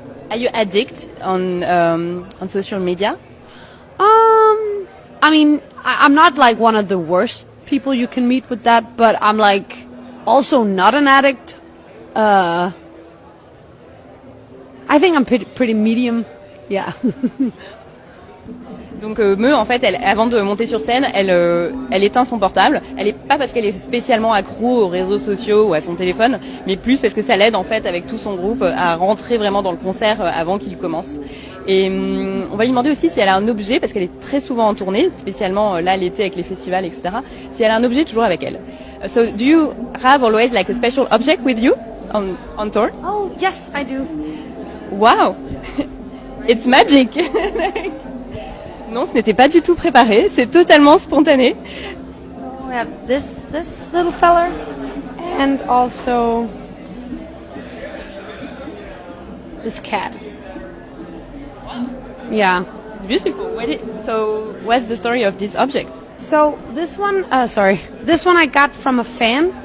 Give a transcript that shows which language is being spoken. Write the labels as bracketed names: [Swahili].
[English] are you addicted on social media? I mean, I'm not one of the worst people you can meet with that, but I'm also not an addict. I think I'm pretty medium. Yeah. [French] Donc Me, en fait, avant de monter sur scène, elle éteint son portable. Elle est pas parce qu'elle est spécialement accro aux réseaux sociaux ou à son téléphone, mais plus parce que ça l'aide en fait avec tout son groupe à rentrer vraiment dans le concert avant qu'il commence. Et on va lui demander aussi si elle a un objet, parce qu'elle est très souvent en tournée, spécialement là l'été avec les festivals, etc. Si elle a un objet toujours avec elle. [English] So do you have always a special object with you on tour? Oh yes, I do. Wow, it's magic. [French] Non, ce n'était pas du tout préparé, c'est totalement spontané. [English] We have this little fella and also this cat. Yeah. It's beautiful. So what's the story of this object? So this one I got from a fan.